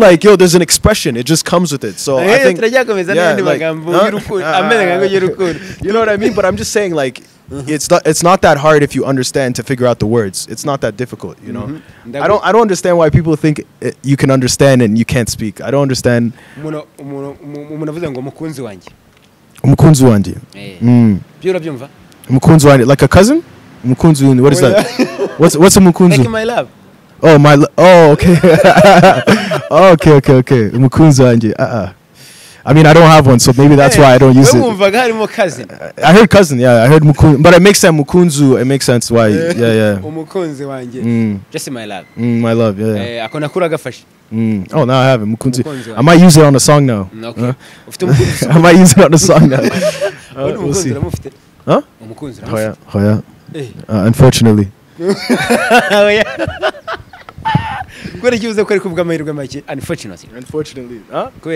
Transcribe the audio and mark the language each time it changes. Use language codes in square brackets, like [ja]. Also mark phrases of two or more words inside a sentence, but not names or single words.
[en] Like, yo, there's an expression, it just comes with it. So I think, yeah, like, you know what I mean? But I'm just saying, like, it's not that hard if you understand to figure out the words. It's not that difficult, you know. I don't understand why people think you can understand and you can't speak. I don't understand. [rn] Umukunzi wanje. Umukunzi wanje, [en] like a cousin? Umukunzi, what is that? What's a umukunzi? Like my love. Oh, okay. Okay. [rn] Umukunzi wanje. [en] I mean, I don't have one, so maybe that's why I don't use it. I heard cousin, yeah. I heard mukunzi, but it makes sense. Mukunzu, it makes sense why. Yeah. [rn] Umukunzi wanje. [en] Just my love. My love, yeah. [rn] Akona kura gafashe. [en] Oh, now I have it. Mukunzi. I might use it on the song now. Okay. I might use it on the song now. We'll see. Huh? Oh yeah. Unfortunately. Unfortunately. Huh?